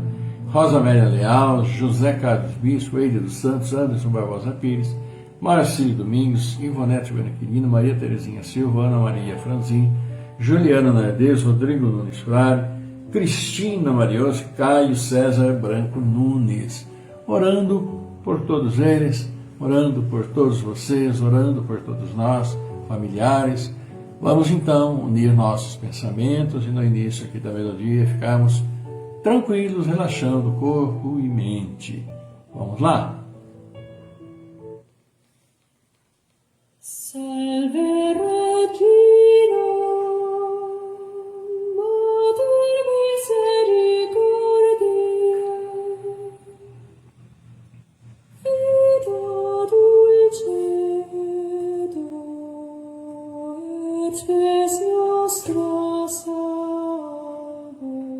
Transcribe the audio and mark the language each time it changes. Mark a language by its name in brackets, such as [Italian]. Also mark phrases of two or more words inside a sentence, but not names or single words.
[Portuguese] Rosa Amélia Leal, José Carlos Bispo, Eide dos Santos, Anderson Barbosa Pires, Marcílio Domingos, Ivonete Benequirino, Maria Terezinha Silva, Ana Maria Franzin, Juliana Nardes, Rodrigo Nunes Frade, Cristina Mariose, Caio César Branco Nunes, orando por todos eles, orando por todos vocês, orando por todos nós, familiares. Vamos então unir nossos pensamentos e no início aqui da melodia ficarmos tranquilos, relaxando corpo e mente. Vamos lá? [Latin] Salve Regina, Mater misericordia, Vita dulcedo, et spes nostra salve.